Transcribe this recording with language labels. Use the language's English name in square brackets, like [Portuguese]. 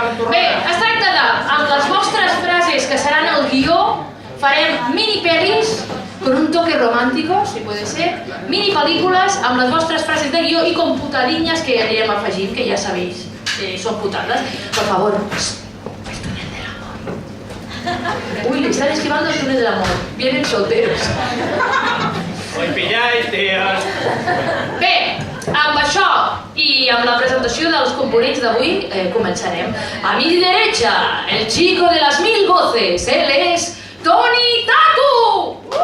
[Catalan] Bé, es tracta de, amb les vostres frases que seran el guió, farem mini pelis [Spanish] con un toque romántico, si puede ser, [Catalan] mini pel·lícules amb les vostres frases de guió i con putadinyes que anirem afegint, que ja sabéis, són putadas. [Spanish] Por favor, el túnel del amor. Uy, le están esquivando el túnel del amor. Vienen solteros. Hoy pilláis, tíos. [Catalan] Bé, amb això i amb la presentació dels components d'avui començarem. [Spanish] A mi derecha, el chico de las 1000 voces, él es Toni Tatu!